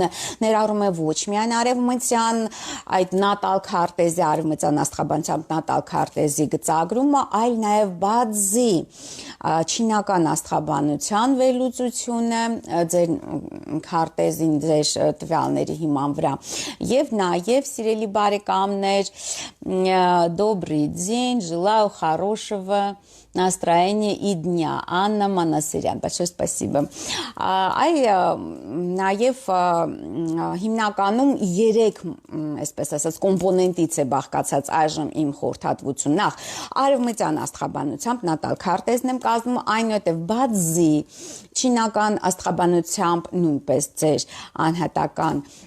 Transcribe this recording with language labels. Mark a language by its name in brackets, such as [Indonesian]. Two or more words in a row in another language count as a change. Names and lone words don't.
[Armenian] ներառում է ոչ միայն արևմտյան այդ նատալ քարտեզի արևմտյան աստղաբանությամբ նատալ քարտեզի գծագրումը այլ նաեւ բազի չինական աստղաբանության վերլուծությունը ձեր քարտեզին ձեր տվյալների հիման վրա եւ նաեւ սիրելի բարեկամներ [Russian] добрый день желаю хорошего настроения и дня. Анна Манасырյան, большое спасибо. [Armenian] Այ նաև հիմնականում 3 այսպես ասած կոմպոնենտից է բաղկացած այժմ իմ խորհրդատվություն նախ արևմտյան աստղաբանությամբ նատալ քարտեզն եմ կազմում այնուհետև բազի չինական աստղաբանությամբ նույնպես ձեր անհատական